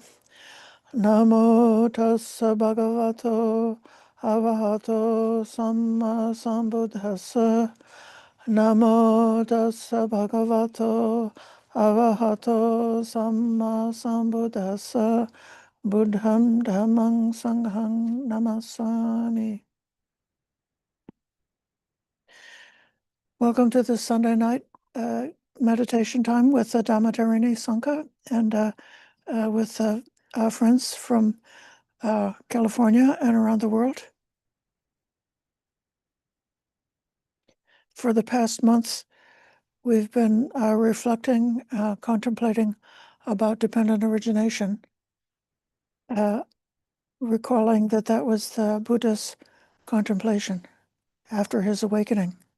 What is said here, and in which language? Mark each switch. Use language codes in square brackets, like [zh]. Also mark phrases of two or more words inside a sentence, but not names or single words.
[pi] Namo tassa bhagavato arahato samma sambuddhassa. Namo tassa bhagavato arahato samma sambuddhassa. Buddham dhammang sanghang namasami. [en] Welcome to this Sunday night meditation time with Dhammadharini Sangha and with our friends from California and around the world. For the past months, we've been reflecting, contemplating about dependent origination, recalling that was the Buddha's contemplation after his awakening.